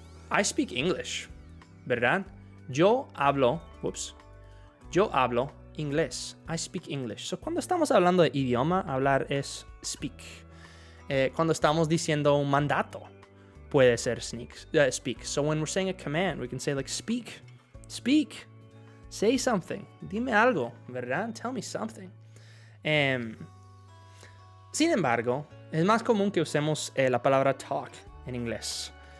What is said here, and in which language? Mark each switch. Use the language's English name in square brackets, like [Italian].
[English] I speak English, [Spanish] ¿verdad? Yo hablo inglés. [English] I speak English. [Spanish] Cuando estamos hablando de idioma, hablar es speak. Cuando estamos diciendo un mandato, puede ser speak. [English] So when we're saying a command, we can say like speak. Say something. [Spanish] Dime algo, ¿verdad? [English] Tell me something. [Spanish] Sin embargo, es más común que usemos la palabra talk en inglés.